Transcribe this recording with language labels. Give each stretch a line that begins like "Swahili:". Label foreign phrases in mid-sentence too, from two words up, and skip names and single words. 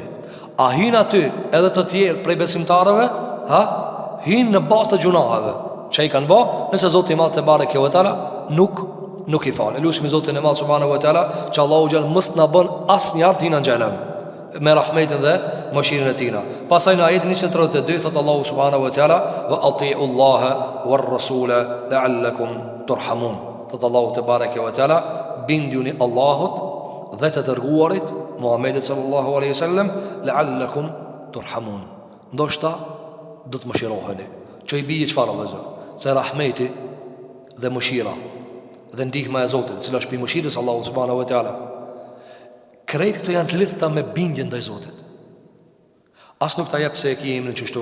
Albanian: A hinë aty edhe të tjerë prej besimtarëve, hinë në bazë të gjunaheve. Që i kanë ba, nëse Zotin e Madh
Arabic: تبارك وتعالى
Albanian: nuk i falë. Lusim Zotin e Madh
Arabic: سبحانه وتعالى
Albanian: që Allahu xhall mos na bën asnjëherë të hinë në xhenem me rahmetin dhe mëshirën e tina. Pastaj në ajetin 132 thot Allahu
Arabic: سبحانه وتعالى وأطيعوا الله والرسول لعلكم ترحمون.
Albanian: Thot Allahu
Arabic: تبارك وتعالى,
Albanian: binduni Allahut dhe të dërguarit Muhammedit
Arabic: صلى الله عليه وسلم لعلكم ترحمون.
Albanian: Ndoshta do të mëshiroheni. Që i bije çfarë vëllazër? Se rahmeti dhe mëshira dhe ndihma e Zotit, cila është pi mëshirës Allahu subhanahu wa taala. Krejt këto janë të lidhta me bindjen ndaj Zotit. As nuk ta jep se e ki emrin qështu.